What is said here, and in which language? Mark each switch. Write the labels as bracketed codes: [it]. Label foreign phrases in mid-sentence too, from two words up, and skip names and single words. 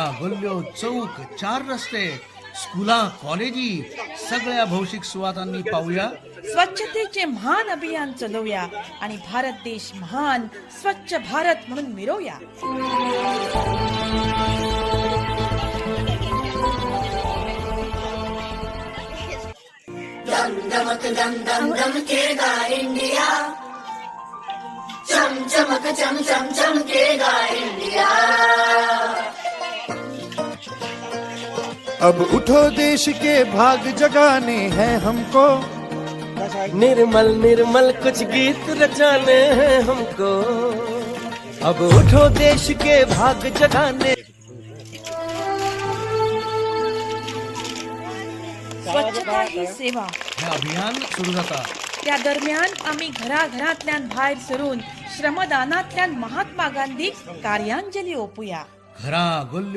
[kok] गल्ल्यो चौक चार रस्ते स्कूला कॉलेजी सगळ्या भौशिक सुवातांनी पाहूया. [mr] स्वच्छतेचे महान अभियान चालवूया आणि भारत देश महान स्वच्छ भारत म्हणून मिरवूया. [hi] दम दमक दम दम दमकेगा इंडिया, चम चमक चम चम चमकेगा इंडिया. अब उठो देश के भाग जगाने हैं हमको, निर्मल निर्मल कुछ गीत रचाने हैं हमको. अब उठो देश के भाग जगाने. स्वच्छता ही सेवा [kok] हे अभियान सुरू जाता. त्या दरम्यान आम्ही घराघरातल्यान भायर सरून श्रमदानातल्यान महात्मा गांधीक कार्यांजली ओपुया. घरा गल्ल्यो